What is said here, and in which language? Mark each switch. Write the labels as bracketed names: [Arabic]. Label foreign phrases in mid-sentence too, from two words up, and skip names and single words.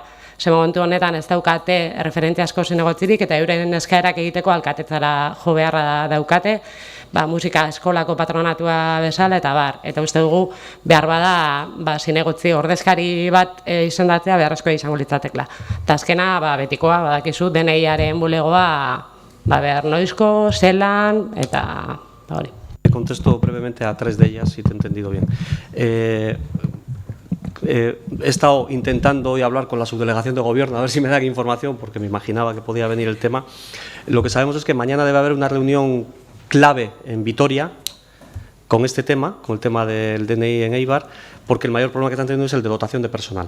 [Basque] Ze momentu honetan ez daukate referentziazko zinegotzirik eta euren eskaerak egiteko alkatetzara jo beharra daukate, musika eskolako patronatua bezala eta bar. Eta uste dugu behar bada zinegotzi ordezkari bat izendatzea beharrezkoa izango litzatekla. Eta azkena betikoa badakizu DNI-aren bulegoa behar noizko, zelan eta hori. [Spanish] Contesto brevemente a 3 de ellas, si te he entendido bien. He estado intentando hoy hablar con la subdelegación de gobierno a ver si me dan información, porque me imaginaba que podía venir el tema. Lo que sabemos es que mañana debe haber una reunión clave en Vitoria con este tema, con el tema del DNI en Eibar, porque el mayor problema que están teniendo es el de dotación de personal.